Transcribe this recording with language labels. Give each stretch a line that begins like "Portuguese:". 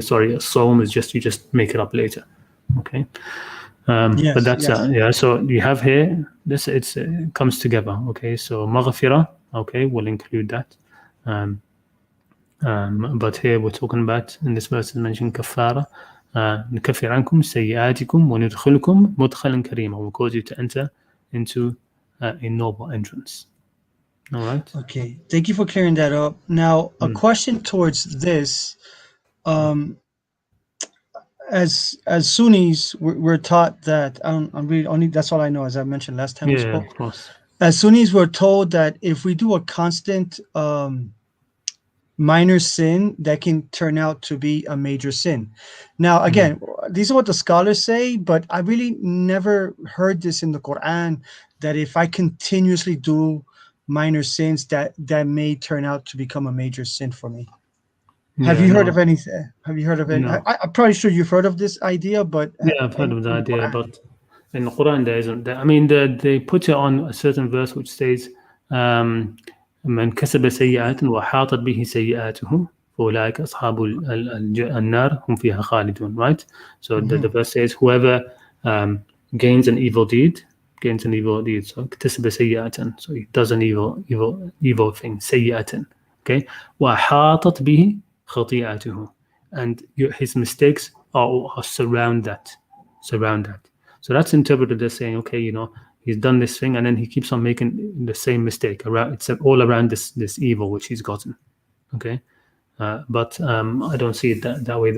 English: Sorry, a psalm is just you just make it up later. Okay. Yes, but that's yes. So you have here this. It comes together. Okay. So maghfirah. Okay, we'll include that. But here we're talking about, in this verse is mentioned kafara.
Arabic: نكفر عنكم سيئاتكم وندخلكم مدخلا كريما.
English: We'll cause you to enter into a noble entrance. All right. Okay. Thank you for clearing that up. Now, a question towards this. As Sunnis, we're taught that I'm really only. That's all I know, as I mentioned last time we spoke. Of course. As Sunnis, we're told that if we do a constant minor sin, that can turn out to be a major sin. Now, again, these are what the scholars say, but I really never heard this in the Qur'an, that if I continuously do minor sins, that may turn out to become a major sin for me. Have you heard of any? Have you heard of any? No. I'm probably sure you've heard of this idea, but I've heard of the idea, but in the Quran there isn't. I mean, they put it on a certain verse which says,
Arabic: من كسب سيئات وحاطت به سيئاته فأولئك أصحاب النار هم فيها خالدون.
English: Right. So the verse says, whoever gains an evil deed.
Arabic: So كسب سيئات.
English: So he does an evil thing. سيئات. Okay.
Arabic: وحاطت به خطيئته,
English: and his mistakes are surround that. So that's interpreted as saying, okay, he's done this thing, and then he keeps on making the same mistake around. It's all around this evil which he's gotten. Okay, but I don't see it that way.